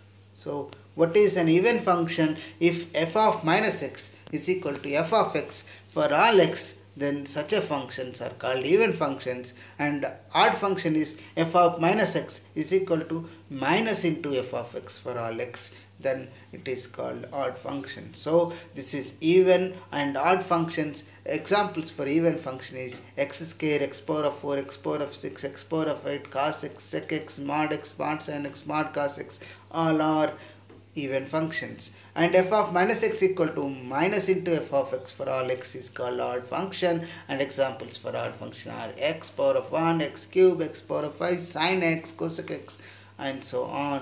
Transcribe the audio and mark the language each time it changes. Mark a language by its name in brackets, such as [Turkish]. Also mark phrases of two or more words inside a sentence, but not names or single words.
[English] So what is an even function? If f of minus x is equal to f of x for all x, then such a functions are called even functions, and odd function is f of minus x is equal to minus into f of x for all x, then it is called odd function. So this is even and odd functions. Examples for even function is x square, x power of 4, x power of 6, x power of 8, cos x, sec x, mod sin x, mod cos x, all are even functions. And f of minus x equal to minus into f of x for all x is called odd function. And examples for odd function are x power of 1, x cube, x power of 5, sin x, cosec x, and so on.